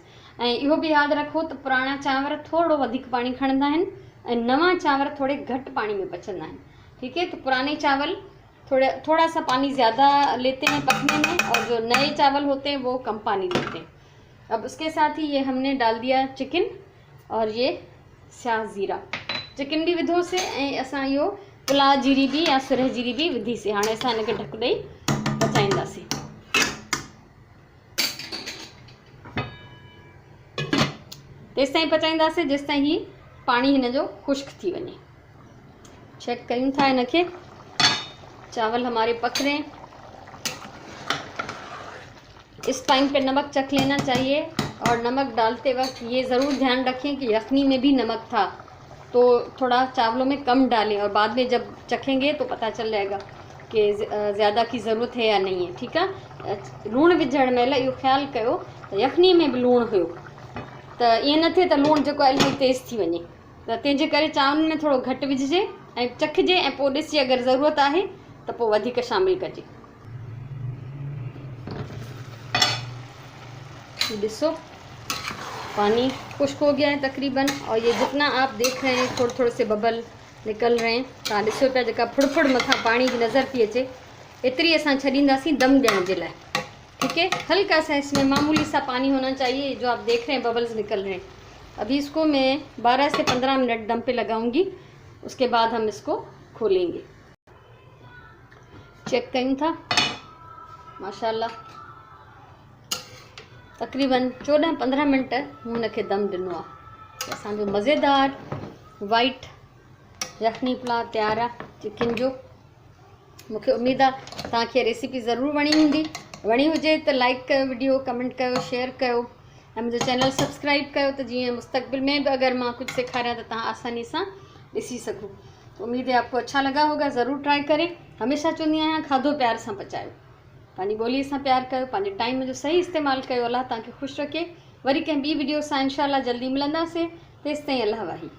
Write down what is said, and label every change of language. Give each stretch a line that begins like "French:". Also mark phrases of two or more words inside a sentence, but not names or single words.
Sindhi: ऐं इहो भी यादि रखो त पुराणा चांवर थोड़ो वधीक पानी खणंदा आहिनि ऐं नवां चांवर थोड़े घट पानी में पचंदा हैं।
Urdu: ٹھیک ہے. تو پرانے چاول تھوڑا سا پانی زیادہ لیتے ہیں پکنے میں اور جو نئے چاول ہوتے ہیں وہ کم پانی لیتے ہیں. اب اس کے ساتھ ہی یہ ہم نے ڈال دیا چکن اور یہ سیاہ زیرہ.
Sindhi: चिकन भी विधो से ऐं असां इहो पुलाव जीरी भी या सुरह जीरी भी विधी से। हाणे असां हिनखे ढक ॾेई पचाईंदासीं। तेसि ताईं पचाईंदासीं जेसि ताईं ही पानी हिन जो खुश्क थी वञे। चेक कयूं था हिनखे।
Urdu: چاول ہمارے پک رہے ہیں. اس ٹائم پہ نمک چکھ لینا چاہیے اور نمک ڈالتے وقت یہ ضرور دھیان رکھیں کہ یخنی میں بھی نمک تھا، تو تھوڑا چاولوں میں کم ڈالیں اور بعد میں جب چکھیں گے تو پتا چل جائے گا کہ زیادہ کی ضرورت ہے یا نہیں ہے. ٹھیک ہے.
Sindhi: लूण विझण महिल इहो ख़्यालु कयो त यखनी में भी लूण हुयो, त ईअं न थिए त लूण जेको आहे इलाही तेज़ थी वञे। त तंहिंजे करे चांवरनि में थोड़ो घटि विझिजे ऐं चखिजे ऐं पोइ ॾिसिजे अगरि ज़रूरत आहे त पोइ वधीक शामिल कजे।
Urdu: ڏسو پانی خشک ہو گیا ہے تقریباً اور یہ جتنا آپ دیکھ رہے ہیں تھوڑے تھوڑے سے ببل نکل رہے ہیں.
Sindhi: तव्हां ॾिसो पिया जेका फुड़ मथां पानी जी नज़र पई अचे एतिरी असां छॾींदासीं दम ॾियण जे लाइ।
Urdu: ٹھیک ہے. ہلکا سا اس میں معمولی سا پانی ہونا چاہیے۔ جو آپ دیکھ رہے ہیں ببلز نکل رہے ہیں. ابھی اس کو میں 12 سے 15 منٹ دم پہ لگاؤں گی، اس کے بعد ہم اس کو کھولیں گے.
Sindhi: चेक कयूं था माशाल्लाह तकरीबन 14-15 मिनट मूं हुनखे दम ॾिनो आहे। असांजो मज़ेदार वाइट यखनी पुलाव तयारु आहे चिकन जो। मूंखे उम्मीद आहे तव्हांखे रेसिपी ज़रूरु वणी हूंदी। वणी हुजे त लाइक कयो, वीडियो कमेंट कयो, शेयर कयो ऐं मुंहिंजो चैनल सब्सक्राइब कयो त जीअं मुस्तक़बिल में भी अगर मां कुछ सिखारियां त तव्हां आसानी सां ॾिसी सघो।
Urdu: امید ہے آپ کو اچھا لگا ہوگا. ضرور ٹرائی کریں.
Sindhi: हमेशा चवंदी आहियां खाधो प्यार सां पचायो, पंहिंजी ॿोलीअ सां प्यार कयो, पंहिंजे टाइम जो सही इस्तेमालु कयो। अल्लाह तव्हांखे ख़ुशि रखे। वरी कंहिं ॿी वीडियो सां इंशाल्लाह जल्दी मिलंदासीं। तेसिताईं अल्लाह वाही।